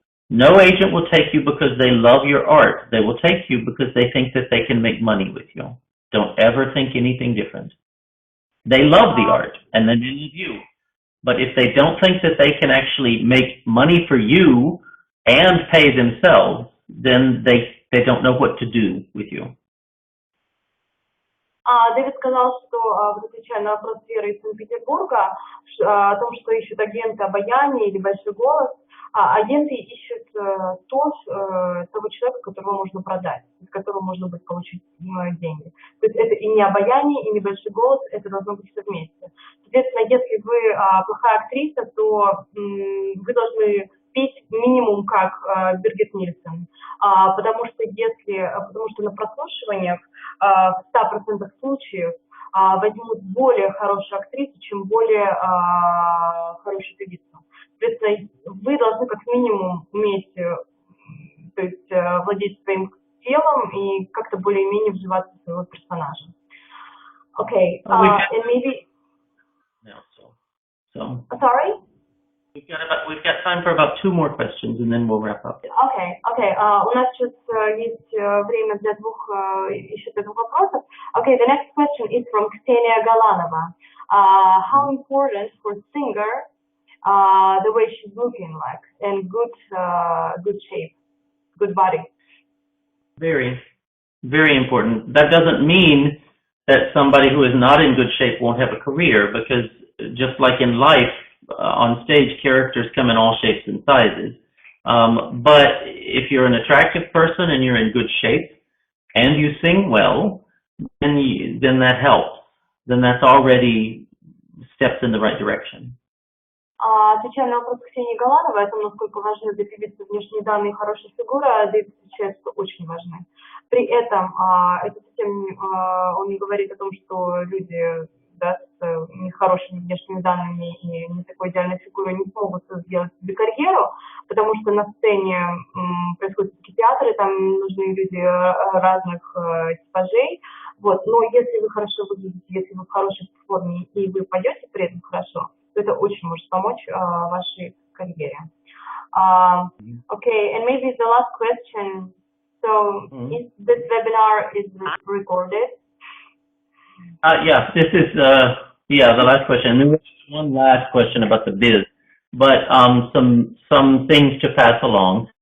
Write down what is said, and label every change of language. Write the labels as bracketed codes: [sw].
[en] No agent will take you because they love your art. They will take you because they think that they can make money with you. Don't ever think anything different. They love the art, and then they love you. But if they don't think that they can actually make money for you and pay themselves, then they don't know what to do with you. [ru] Дэвид сказал, что, отвечая на вопрос Веры из Санкт-Петербурга, о том, что ищут агенты обаяния или большой голос, агенты ищут того человека, которого можно продать, из которого можно будет получить деньги. То есть это и не обаяние, и не большой голос, это должно быть все вместе. Соответственно, если вы плохая актриса, то вы должны петь минимум как Биргит Нильсон, потому что на прослушиваниях в 100% случаев возьмут более хорошую актрису, чем более хорошую певицу. Соответственно, вы должны как минимум уметь, то есть владеть своим телом и как-то более-менее вживаться в своего персонажа. [en] Okay, and maybe. Sorry. We've got time for about 2 more questions, and then we'll wrap up. Okay. [ru] У нас сейчас есть время для еще двух вопросов. [en] Okay, the next question is from Ksenia Galanova. How important for singer the way she's looking like and good shape, good body? Very, very important. That doesn't mean that somebody who is not in good shape won't have a career, because just like in life, on stage, characters come in all shapes and sizes. But if you're an attractive person and you're in good shape and you sing well, then that helps. Then that's already steps in the right direction. [ru] Отвечая на вопрос Ксении Галановой о том, насколько важны для певицы внешние данные и хорошая фигура, Дэвид отвечает, что очень важны. При этом это совсем он не говорит о том, что люди с нехорошими внешними данными и не такой идеальной фигурой не смогут сделать себе карьеру, потому что на сцене происходят такие театры, там нужны люди разных типажей. Вот. Но если вы хорошо выглядите, если вы в хорошей форме и вы поете при этом хорошо, то это очень может помочь вашей карьере. [en] Okay, and maybe the last question. So, is this webinar is recorded? Yes, this is the last question. There was one last question about the biz, but some things to pass along.